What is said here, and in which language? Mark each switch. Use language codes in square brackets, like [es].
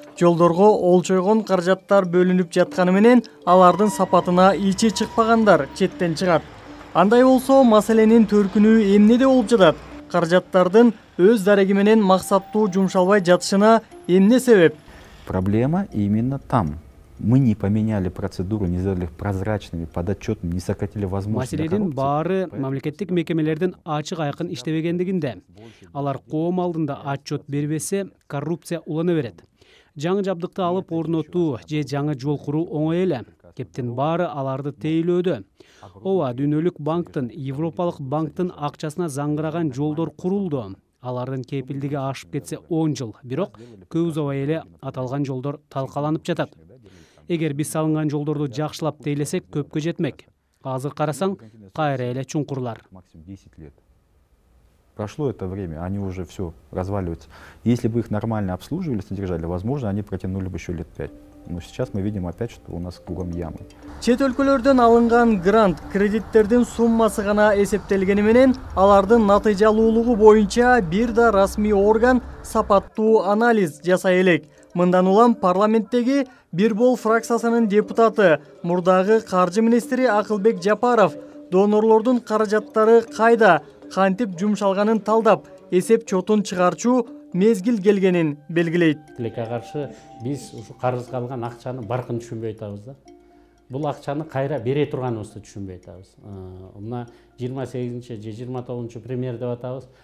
[ky] Жолдорго олчойгон каражаттар бөлүнүп жатканы менен алардын сапатына ичи чыкпагандар четтен чыгат. Андай болсо, маселенин төркүнү эмнеде болуп жатат? Каражаттардын өз дареги менен максаттуу жумшалбай жатышына эмне себеп? [ru] Проблема именно там. Мы не поменяли процедуру, не сделали их прозрачными, подотчетными, не сократили возможности для [ky] Маселенин [ru] коррупции. [ky] баары мамлекеттик мекемелердин ачык айкын иштебегендигинде. Алар коом алдында отчет бербесе, коррупция улана берет. Жаңы жабдыкты алып орнотуу же жаңы жол куруу оңой эле. Кептин баары аларды тейлөөдө. Ооба, Дүйнөлүк банктын, Европалык банктын акчасына заңгыраган жолдор курулду. Алардын кепилдиги ашып кетсе 10 жыл, бирок көп узабай эле аталган жолдор талкаланып жатат. Эгер биз салынган жолдорду жакшылап тейлесек, көпкө жетмек. Азыр карасаң, кайра эле чуңкурлар. [ru] Максимум 10 лет. Прошло это время, они уже все разваливаются. Если бы их нормально обслуживали, содержали, возможно, они протянули бы еще лет 5. Но сейчас мы видим опять, что у нас кругом ямы. [ky] Чет өлкөлөрдөн алынган грант кредиттердин суммасы гана эсептелгени менен, алардын натыйжалуулугу боюнча бир да расмий орган сапаттуу анализ жасай элек. Мындан улам парламенттеги Бир бол фракциясынын депутаты, мурдагы каржы министри Акылбек Жапаров донорлордун каражаттары кайда, кантип жумшалганын талдап, эсеп чотун чыгарчу мезгил келгенин белгилейт. Тилекке каршы биз ушу карызга алган акчаны баркын түшүнбөй атабыз да. Бул акчаны кайра бере турганыбызды түшүнбөй атабыз. Мына 28 же 29 премьер деп атабыз.